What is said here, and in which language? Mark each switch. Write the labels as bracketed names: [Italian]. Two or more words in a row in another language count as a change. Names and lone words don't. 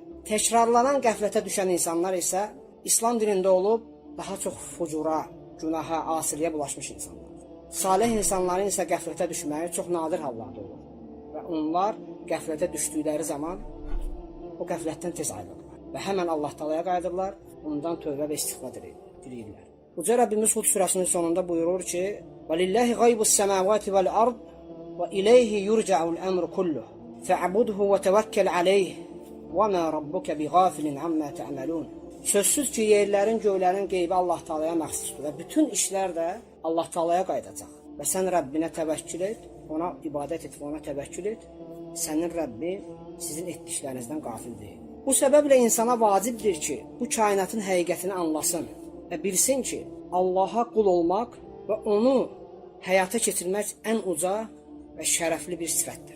[Azerbaijani] Təkrarlanan qəflətə düşən insanlar isə İslam dinində olub daha çox fucura, günaha, asiliyə bulaşmış insanlardır. Salih insanların isə qəflətə düşməyi çox nadir hallarda olur. Və onlar qəflətə düşdükləri zaman o qəflətdən tez ayrılırlar. Və həmən Allah Taalaya qayıdırlar, ondan tövbə və istiğfar diləyirlər. Uca Rəbbimiz Hud surəsinin sonunda buyurur ki: [Arabic] وَلِلَّهِ غَيْبُ السَّمَاوَاتِ وَالْأَرْضِ وَإِلَيْهِ يُرْجَعُ الْأَمْرُ كُلُّهُ فَاعْبُدْهُ وَتَوَكَّلْ عَلَيْهِ وَمَا رَبُّكَ بِغَافِلٍ عَمَّا تَعْمَلُونَ. [Azerbaijani] Sözsüz ki, yerlərin, göylərin qeybi Allah Taalaya məxsusdur və bütün işlər də Allah Taalaya qayıdacaq. Və sən Rəbbinə təvəkkül et, ona ibadət et və ona təvəkkül et. Sənin Rəbbin sizin etdiklərinizdən qafil deyil. Bu səbəblə insana vacibdir ki, bu kainatın həqiqətini anlasın və bilsin ki, Allaha qul olmaq və onu həyata keçirmək ən uca və şərəfli bir sifətdir.